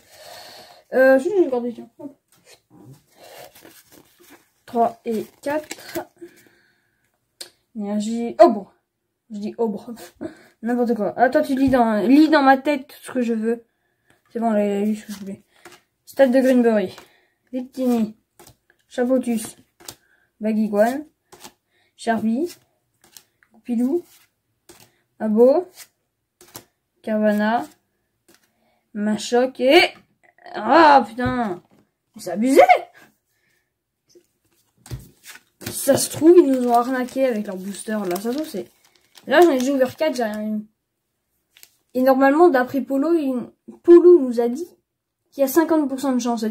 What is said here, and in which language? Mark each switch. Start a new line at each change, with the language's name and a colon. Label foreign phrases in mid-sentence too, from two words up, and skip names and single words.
French: Si j'ai gardé, tiens. 3 et 4. Énergie. Oh bon. Je dis oh bon. N'importe quoi. Attends, tu lis dans ma tête ce que je veux. C'est bon, là, il a lu ce que je voulais. Stade de Greenberry. Victini. Chapotus. Bagiguan. Charby. Goupilou. Abo. Carvana. Machoc et... Ah putain. C'est abusé. Ça se trouve, ils nous ont arnaqué avec leur booster. Là, ça se trouve, c'est... Là, j'en ai déjà ouvert 4, j'ai rien eu. Et normalement, d'après Polo, Polo nous a dit qu'il y a 50% de chance.